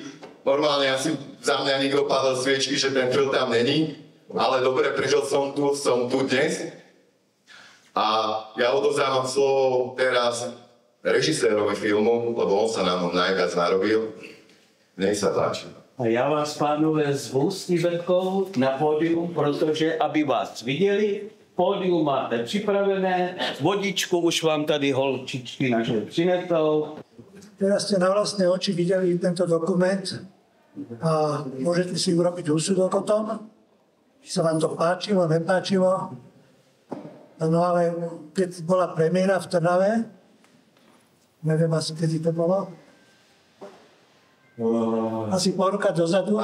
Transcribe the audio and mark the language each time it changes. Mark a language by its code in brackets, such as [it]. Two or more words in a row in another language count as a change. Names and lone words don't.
[sk] Normálne asi za mňa nikto pálil sviečky, že ten film tam není. Ale dobre, prežil som tu dnes. A ja odovzdávam slovo teraz režisérovi filmu, lebo on sa nám najviac narobil. Nech sa páči. [cs] A ja vás, pánové, zvu s Ivetkou na pódium, protože aby vás viděli, pódium máte připravené, vodičku už vám tady holčičky naše přinesou. [sk] Teraz ste na vlastné oči videli tento dokument a môžete si urobiť úsudok o tom, či sa vám to páčilo, nepáčilo. No ale keď bola premiéra v Trnave, neviem asi, kedy to bolo, asi pol roka dozadu,